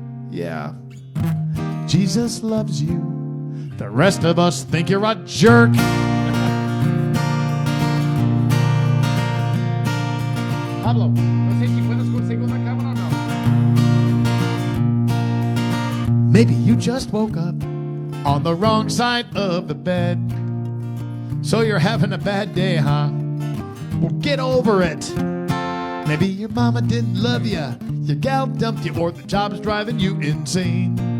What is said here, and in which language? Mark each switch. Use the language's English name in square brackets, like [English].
[English] Yeah, Jesus loves you, the rest of us think you're a jerk. [Spanish] Pablo, no sé si puedes conseguir una cámara o no. [English] Maybe you just woke up on the wrong side of the bed, so you're having a bad day, huh? Well, get over it. Maybe your mama didn't love you, your gal dumped you, or the job's driving you insane.